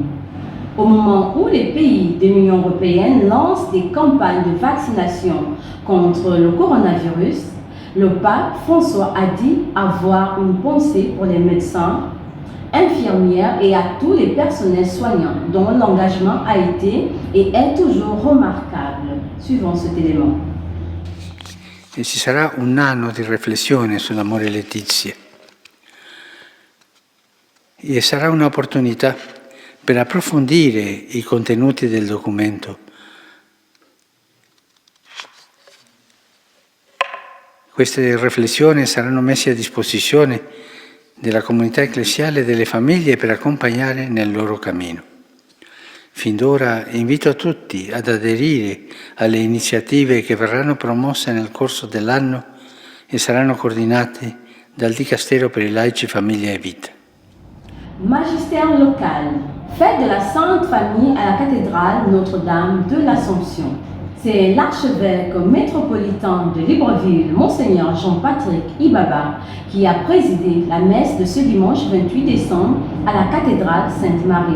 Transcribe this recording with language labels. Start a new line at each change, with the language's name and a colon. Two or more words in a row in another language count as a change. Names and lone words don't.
French: Au moment où les pays de l'Union européenne lancent des campagnes de vaccination contre le coronavirus, le pape François a dit avoir une pensée pour les médecins, infirmières et à tous les personnels soignants dont l'engagement a été et est toujours remarquable. Suivant cet élément.
Italian: E ci sarà un anno di riflessione sull'amore Letizia e sarà un'opportunità per approfondire i contenuti del documento. Queste riflessioni saranno messe a disposizione della comunità ecclesiale e delle famiglie per accompagnare nel loro cammino. Fin d'ora invito tutti ad aderire alle iniziative che verranno promosse nel corso dell'anno e saranno coordinate dal Dicastero per i laici, famiglia e vita.
French: Magistère local. Fête de la Sainte Famille à la cathédrale Notre-Dame de l'Assomption. C'est l'archevêque métropolitain de Libreville, Monseigneur Jean-Patrick Ibaba, qui a présidé la messe de ce dimanche 28 décembre à la cathédrale Sainte-Marie.